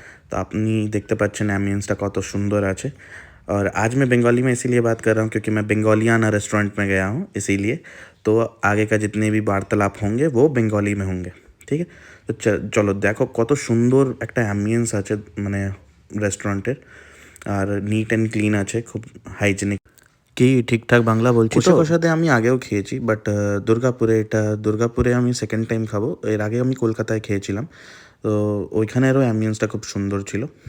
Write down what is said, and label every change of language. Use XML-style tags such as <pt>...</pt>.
<bn>तो আপনি দেখতে পাচ্ছেন एम्बियंसটা কত सुंदर আছে।</bn> <hi>और आज मैं बंगाली में इसीलिए बात कर रहा हूँ क्योंकि मैं बंगालियाना रेस्टोरेंट में गया हूँ, इसीलिए। तो आगे का जितने भी वार्तालाप होंगे वो बंगाली में होंगे, ठीक है? तो चलो देखो</hi> <bn>কত সুন্দর একটা অ্যাম্বিয়েন্স আছে মানে রেস্টুরেন্টের। আর নিট অ্যান্ড ক্লিন আছে, খুব হাইজেনিক। কি ঠিকঠাক বাংলা বলছি তো? কোষে কষাতে আমি আগেও খেয়েছি, বাট দুর্গাপুরে আমি সেকেন্ড টাইম খাবো। এর আগে আমি কলকাতায় খেয়েছিলাম। তো ওইখানেরও অ্যাম্বিয়েন্সটা খুব সুন্দর ছিল।</bn>